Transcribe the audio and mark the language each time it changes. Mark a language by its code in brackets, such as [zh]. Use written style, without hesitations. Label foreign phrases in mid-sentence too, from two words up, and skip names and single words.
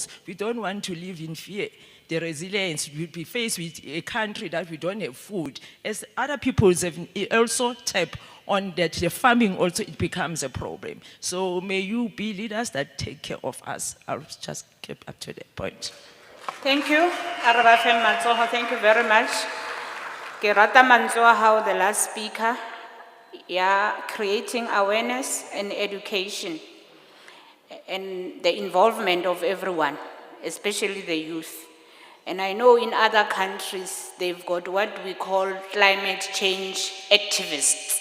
[en] We don't want to live in fear. The resilience will be faced with a country that we don't have food. As other people have also tap on that, the farming also it becomes a problem. So may you be leaders that take care of us. I'll just keep up to that point. Thank you, Arabafem Matsoho, thank you very much. [st] Ke rata mantswe wa hao, [en] the last speaker, creating awareness and education and the involvement of everyone, especially the youth. And I know in other countries, they've got what we call climate change activists.